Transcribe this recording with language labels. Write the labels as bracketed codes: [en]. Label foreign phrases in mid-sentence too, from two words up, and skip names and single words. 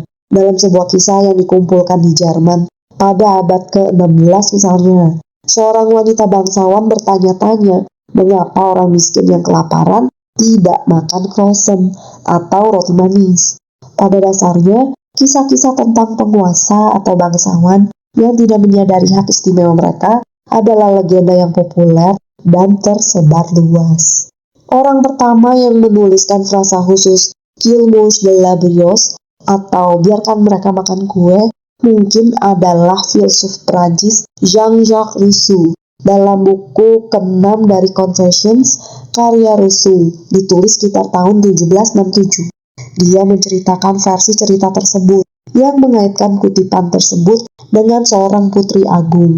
[id] Dalam sebuah kisah yang dikumpulkan di Jerman pada abad ke-16 misalnya, seorang wanita bangsawan bertanya-tanya mengapa orang miskin yang kelaparan tidak makan croissant atau roti manis. Pada dasarnya, kisah-kisah tentang penguasa atau bangsawan yang tidak menyadari hak istimewa mereka adalah legenda yang populer dan tersebar luas. Orang pertama yang menuliskan frasa khusus [fr] "qu'il mange de la brioche" [id] atau biarkan mereka makan kue mungkin adalah filsuf Prancis Jean-Jacques Rousseau. Dalam buku ke-6 dari Confessions, karya Rousseau ditulis sekitar tahun 1767. Dia menceritakan versi cerita tersebut yang mengaitkan kutipan tersebut dengan seorang putri agung.